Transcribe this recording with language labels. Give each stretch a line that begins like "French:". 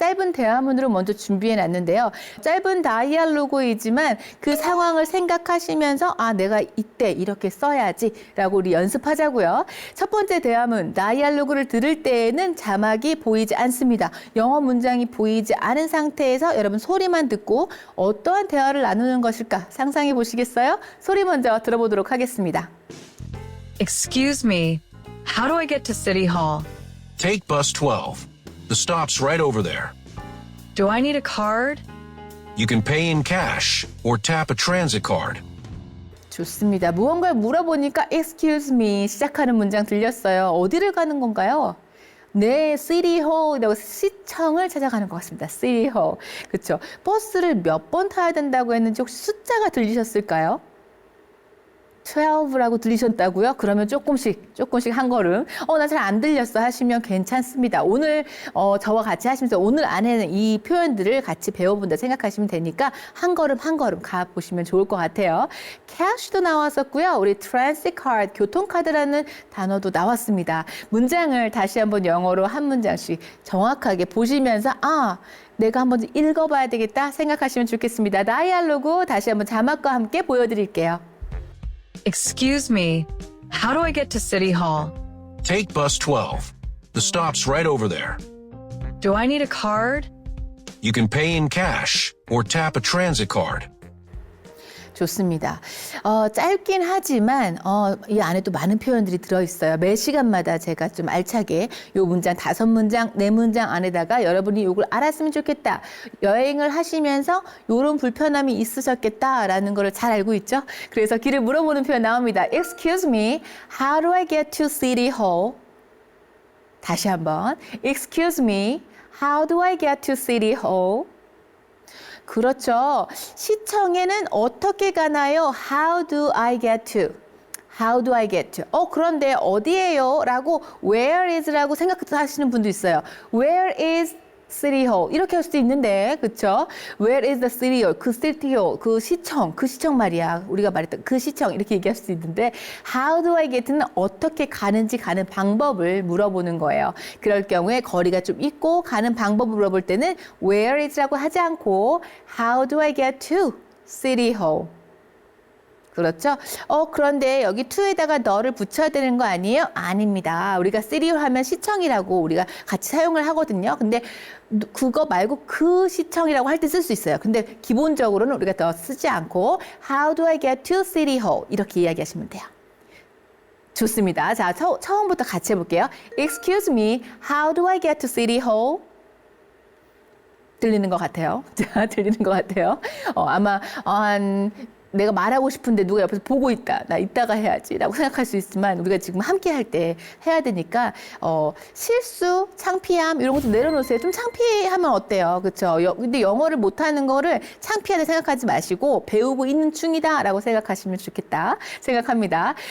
Korean: 짧은 대화문으로 먼저 준비해 놨는데요. 짧은 다이알로그이지만 그 상황을 생각하시면서 내가 이때 이렇게 써야지 라고 우리 연습하자고요. 첫 번째 대화문, 다이알로그를 들을 때에는 자막이 보이지 않습니다. 영어 문장이 보이지 않은 상태에서 여러분 소리만 듣고 어떠한 대화를 나누는 것일까 상상해 보시겠어요? 소리 먼저 들어보도록 하겠습니다.
English: Excuse me, how do I get to City Hall? Take bus 12. The stop's right over there. Do I need a card? You can pay in cash or tap a transit card.
Korean: 좋습니다. 무언가를 물어보니까 excuse me 시작하는 문장 들렸어요. 어디를 가는 건가요? 네, City Hall이라고 시청을 찾아가는 것 같습니다. City Hall. 그렇죠. 버스를 몇 번 타야 된다고 했는지 혹시 숫자가 들리셨을까요? 12라고 들리셨다고요? 그러면 조금씩 한 걸음. 나 잘 안 들렸어 하시면 괜찮습니다. 오늘 저와 같이 하시면서 오늘 안에는 이 표현들을 같이 배워본다 생각하시면 되니까 한 걸음 가보시면 좋을 것 같아요. cash도 나왔었고요. 우리 transit card, 교통카드라는 단어도 나왔습니다. 문장을 다시 한번 영어로 한 문장씩 정확하게 보시면서 내가 한번 읽어봐야 되겠다 생각하시면 좋겠습니다. 다이알로그 다시 한번 자막과 함께 보여드릴게요.
English: Excuse me, how do I get to City Hall? Take bus 12. The stop's right over there. Do I need a card? You can pay in cash or tap a transit card.
Korean: 좋습니다. 짧긴 하지만 이 안에 또 많은 표현들이 들어있어요. 매 시간마다 제가 좀 알차게 요 문장 5문장, 4문장 안에다가 여러분이 요걸 알았으면 좋겠다. 여행을 하시면서 요런 불편함이 있으셨겠다라는 거를 잘 알고 있죠? 그래서 길을 물어보는 표현 나옵니다.
English: Excuse me, how do I get to City Hall?
Korean: 다시 한번.
English: Excuse me, how do I get to City Hall?
Korean: 그렇죠. 시청에는 어떻게 가나요?
English: How do I get to? How do I get to?
Korean: 그런데 어디예요? 라고 where is라고 생각하시는 분도 있어요. Where is City Hall 이렇게 할 수도 있는데 그쵸?
English: Where is the City Hall?
Korean: 그 City Hall, 그 시청 말이야. 우리가 말했던 그 시청 이렇게 얘기할 수 있는데 How do I get는 어떻게 가는지 가는 방법을 물어보는 거예요. 그럴 경우에 거리가 좀 있고 가는 방법을 물어볼 때는 Where is라고 하지 않고
English: How do I get to City Hall?
Korean: 그렇죠? 그런데 여기 to에다가 너를 붙여야 되는 거 아니에요? 아닙니다. 우리가 cityhall 하면 시청이라고 우리가 같이 사용을 하거든요. 근데 그거 말고 그 시청이라고 할 때 쓸 수 있어요. 근데 기본적으로는 우리가 더 쓰지 않고
English: How do I get to City Hall?
Korean: 이렇게 이야기하시면 돼요. 좋습니다. 자, 처음부터 같이 해볼게요.
English: Excuse me, how do I get to City Hall?
Korean: 들리는 것 같아요. 자, 들리는 것 같아요. 아마 내가 말하고 싶은데 누가 옆에서 보고 있다. 나 이따가 해야지 라고 생각할 수 있지만 우리가 지금 함께 할 때 해야 되니까 실수, 창피함 이런 것도 내려놓으세요. 좀 창피하면 어때요? 그렇죠? 근데 영어를 못하는 거를 창피하게 생각하지 마시고 배우고 있는 중이다 라고 생각하시면 좋겠다 생각합니다.